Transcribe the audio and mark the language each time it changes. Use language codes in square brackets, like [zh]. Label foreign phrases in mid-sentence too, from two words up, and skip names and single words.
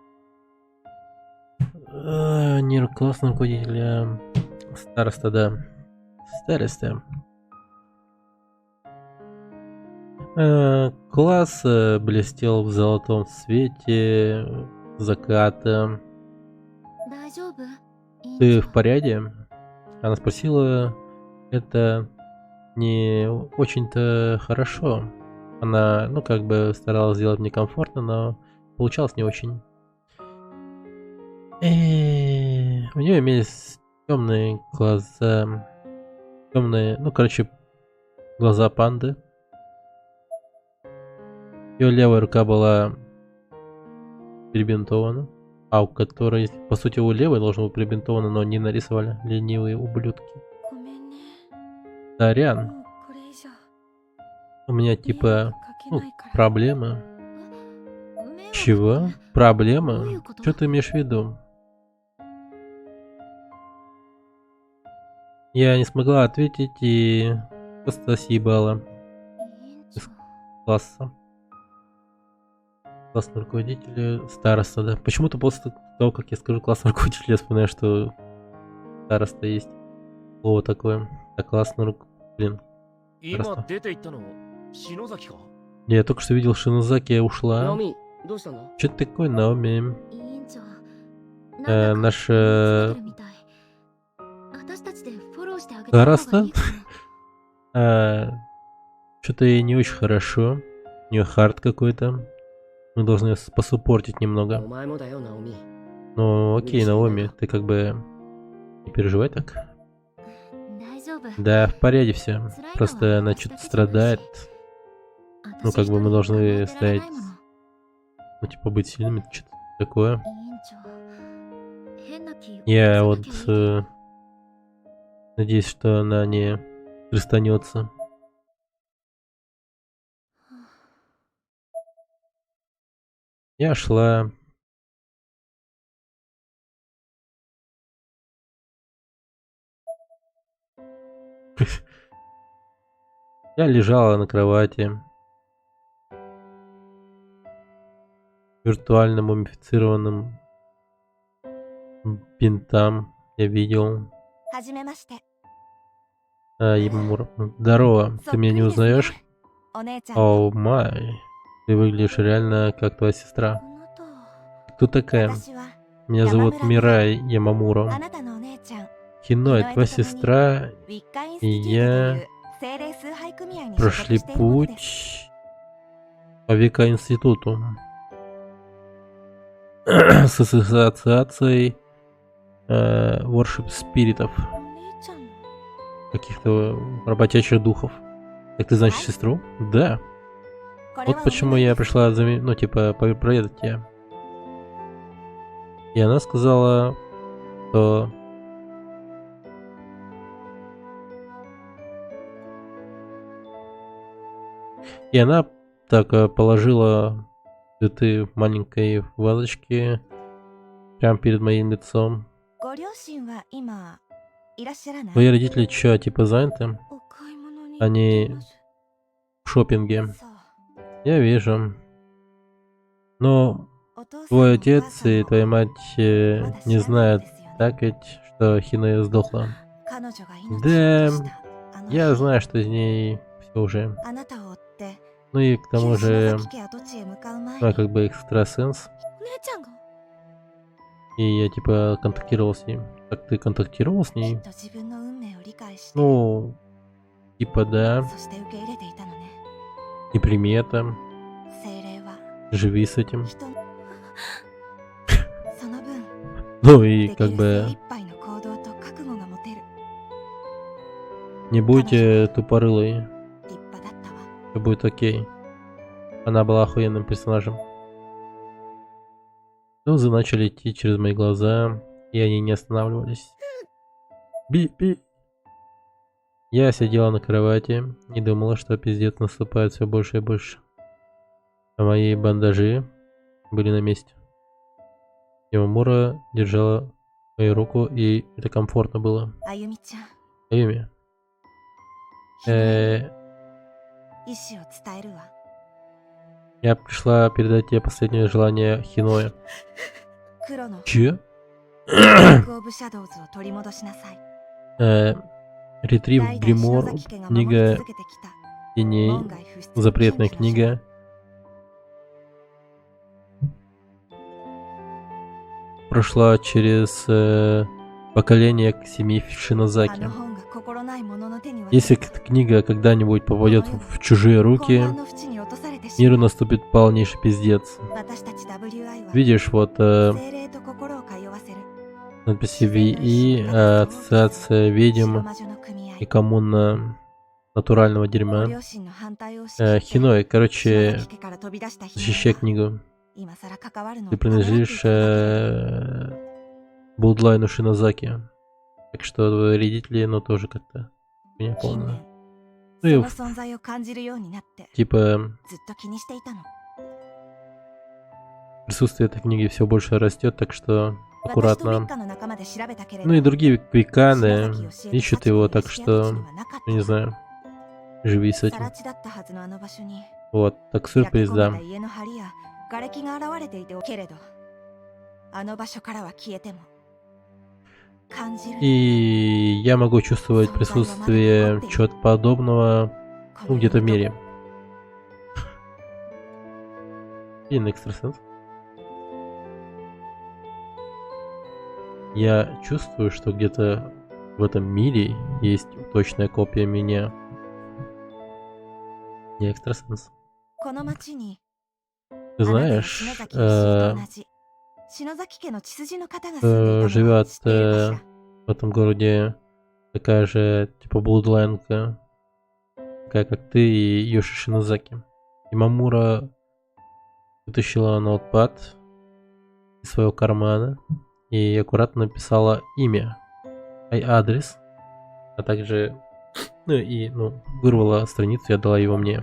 [ru] Не классный руководитель, староста, да. Староста. Класс блестел в золотом свете заката. [ja] 大丈夫委員 [ru] Ты [ja] 長 [ru] в порядке? Она спросила это не очень-то хорошо. Она, ну, как бы старалась сделать мне комфортно, но получалось не очень. У нее имелись темные глаза. Темные, ну, короче, глаза панды. Ее левая рука была перебинтована. У которой, по сути, у левой должно быть перебинтовано, но не нарисовали. Ленивые ублюдки. [ja] ごめんね [ru] Сорян, [ja] もうこれ以上 [ru] у меня [ja] 迷惑 [ru] типа [ja] かけ [ru] ну, [ja] ないから [ru] проблемы. [ja] 迷惑 [ru] Чего? [ja] どうい [ru] Проблемы? [ja] うこと [ru] Что ты имеешь в виду? Я не смогла ответить и просто съебала [ja] 委員長 [ru] класса. Классный руководитель, староста, да. Почему-то после того, как я скажу классный руководитель, я вспоминаю, что староста есть. Слово такое. Так, классный блин. [ja] 今出て行ったの篠崎か [ru] Я только что видел Шинозаки, [ja] ナオ [ru] ушла. [ja] ミどうしたの [ru] Что такое, Наоми? [ja] 委員長なんだか [ru] Наш [ja] 気につけてるみたい私たちでフォローしてあげた方がいいかも [ru] что-то ей не очень хорошо. У нее хард какой-то. Мы должны ее посуппортить [ja] お [ru] немного. [ja] 前もだよナオミ [ru] Ну, окей, Наоми, ты как бы не переживай так. [ja] 大丈夫 [ru] Да, в порядке все. Просто она что-то страдает. Ну, как бы мы должны стоять, ну, типа, быть сильными, что-то такое. [ja] 委員長変な気 [ru] Я [ja] 起 [ru] вот [ja] こさなきゃいい [ru] надеюсь, что она не пристанется. Я шла. Я лежала на кровати. Виртуально мумифицированным бинтам я видел. [ja] はじめまして [ru] Емура. Здорово, ты меня не узнаешь? [ja] お姉ちゃん [en] Oh my. [ru] Ты выглядишь реально как твоя сестра. [ja] このと [ru] Кто такая? [ja] 私は [ru] Меня зовут Мирай Ямамура. [ja] あなたのお姉ちゃん [ru] Хиной, твоя сестра [ja] ウィッカインス [ru] и [ja] ティティとい [ru] я [ja] う精霊崇拝組合に所属 [ru] прошли [ja] しているものです [ru] путь по Века институту с ассоциацией worship спиритов, [ja] お姉ちゃんの [ru] каких-то работящих духов. Так ты знаешь сестру? Да. [ja] これは [ru] Вот почему я пришла, ну, типа, проведать тебя. И она сказала, что... И она так положила цветы в маленькой вазочке прямо перед моим лицом. [ja] ご両親は今いらっしゃらない [ru] Твои родители что, типа заняты? [ja] お買い物に [ru] Они [ja] 行っています [ru] в шопинге. [ja] そう [ru] Я вижу. Но [ja] お父さん [ru] твой [ja] もお母 [ru] отец [ja] さん [ru] и [ja] も [ru] твоя мать [ja] まだ [ru] не [ja] 知らないん [ru] знают, [ja] ですよね [ru] так ведь, что Хиноя сдохла. [ja] 彼女が命を [ru] Да, [ja] 落としたあの [ru] я [ja] 日 [ru] знаю, что с ней все уже. [ja] あなたを追って [ru] Ну и к тому [ja] 篠 [ru] же, [ja] 崎家跡地へ向かう前 [ru] ну, я [ja] に [ru] как бы экстрасенс. [ja] お姉ちゃんが [ru] И я типа контактировал с ней. Так ты контактировал с [ja] きっ [ru] ней? [ja] と自分の運命を理解して [ru] Ну, типа да. [ja] そして受け入れていたのね [ru] Не прими это. [ja] 精霊は [ru] Живи с этим. [ja] 人のその分 [ru] Ну и [ja] でき [ru] как [ja] る精 [ru] бы [ja] 一杯の行動と覚悟が持てる [ru] не будь тупорылой. [ja] 立派だったわ [ru] Все будет окей. Она была охуенным персонажем. Слезы начали идти через мои глаза, и они не останавливались. Би-би. Я сидела на кровати и думала, что пиздец наступает все больше и больше. А мои бандажи были на месте. Ямамура держала мою руку, и это комфортно было. [ja] あゆみちゃん [ru] Аюми. [ja] ひなへ意志を伝えるわ [ru] Я пришла передать тебе последнее желание Хиноя. [ja] 黒の [ru] Че? [ja] オブシャドウズを取り戻しなさい [ru] Ретрив [ja] 代々 [ru] Гримор, [ja] 篠崎家が守り [ru] книга [ja] 続けてきた [ru] теней, [ja] 門外不出の [ru] запретная [ja] 権利の書 [ru] книга. Прошла через поколение к семьи [ja] あ [ru] Шинозаки. [ja] の本が心ない者の手に渡 [ru] Если [ja] ると [ru] эта книга когда-нибудь попадет в чужие [ja] 混 [ru] руки, [ja] 乱の淵に落とされてし [ru] миру [ja] まう [ru] наступит полнейший пиздец. [ja] 私たち WI は [ru] Видишь, вот [ja] 精霊と心を通わせる [ru] надписи VE, ассоциация [ja] 白 [ru] ведьм [ja] 魔女の組合 [ru] и коммуна натурального [ja] ご [ru] дерьма. [ja] 両親の反対を押し切って [ru] Хиной, [ja] 篠 [ru] короче, [ja] 崎家から飛び出したヒ [ru] защищай [ja] ナは [ru] книгу. [ja] 今更関わるの [ru] Ты [ja] をためらってい [ru] принадлежишь [ja] ただけだ [ru] Блудлайну Шинозаки. Так что твои родители, ну, тоже как-то меня [ja] 近 [ru] полно. [ja] 年 [ru] Ну и [ja] その存在を感じるようになって [ru] типа [ja] ずっと気にしていたの [ru] присутствие этой книги все больше растет, так что [ja] 私とウィッ [ru] аккуратно. [ja] カの仲間で調べたけれ [ru] Ну [ja] ど [ru] и другие [ja] 篠 [ru] квиканы [ja] 崎を教えた [ru] ищут [ja] 幸子 [ru] его, [ja] の [ru] так [ja] 石跡地 [ru] что, [ja] にはなかった [ru] ну, не знаю, живи с [ja] さ [ru] этим. [ja] ら地だったはずのあの場所に [ru] Вот, так [ja] 焼け [ru] сюрприз, [ja] 焦げ [ru] да. [ja] た家の梁や瓦礫が現れていてけれどあの場所からは消えても感じる [ru] И я могу чувствовать присутствие чего-то подобного, [ja] こ [ru] ну, [ja] の [ru] где-то в [ja] 世の [ru] мире. Блин, экстрасенс. Я чувствую, что где-то в этом мире есть точная копия меня. Я экстрасенс. [ja] この町に [ru] Ты [ja] あなたや [ru] знаешь, [ja] 篠崎の氏と同じ篠崎家の血筋の方が住んでいたのは [ru] живет [ja] 知っているかしら [ru] в этом городе такая же, типа, блудлайнка, такая как ты и Йоши Шинозаки. И Мамура вытащила ноутпад из своего кармана и аккуратно написала имя, адрес, а также, вырвала страницу и отдала его мне.